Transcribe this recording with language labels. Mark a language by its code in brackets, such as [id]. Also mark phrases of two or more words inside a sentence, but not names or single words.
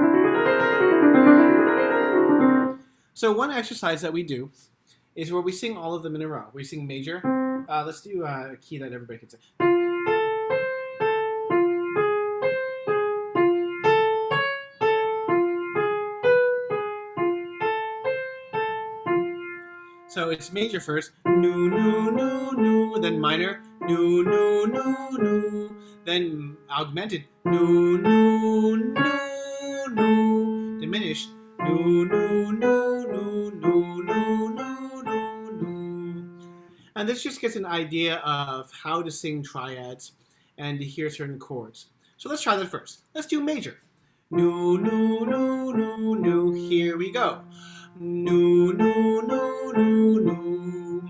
[en] So one exercise that we do is where we sing all of them in a row. We sing major. Let's do a key that everybody can sing. So it's major first, nu, nu, nu, nu, then minor, nu, nu, nu, nu, then augmented, nu, nu, nu, nu, diminished, nu, nu, nu, nu, nu, nu, nu, nu. And this just gets an idea of how to sing triads and to hear certain chords. So let's try that first. Let's do major. Nu, nu, nu, nu, nu, here we go. Nu, nu, nu, nu, nu.